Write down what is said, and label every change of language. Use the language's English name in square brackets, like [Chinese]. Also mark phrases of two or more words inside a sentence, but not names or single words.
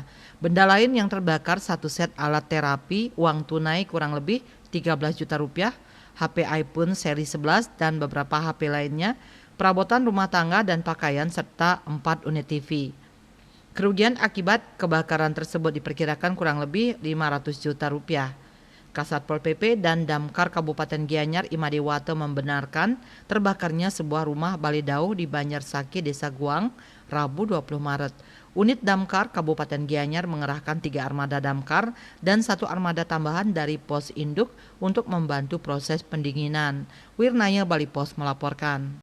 [Indonesian] Benda lain yang terbakar satu set alat terapi, uang tunai kurang lebih 13 juta rupiah, HP iPhone seri 11 dan beberapa HP lainnya, perabotan rumah tangga dan pakaian serta 4 unit TV. Kerugian akibat kebakaran tersebut diperkirakan kurang lebih 500 juta rupiah. Kasat Pol PP dan Damkar Kabupaten Gianyar Imadewato membenarkan terbakarnya sebuah rumah baledauh di Banjarsakih, Desa Guang, Rabu 20 Maret. Unit Damkar Kabupaten Gianyar mengerahkan 3 armada damkar dan 1 armada tambahan dari pos induk untuk membantu proses pendinginan. Wirnaya Bali Pos melaporkan.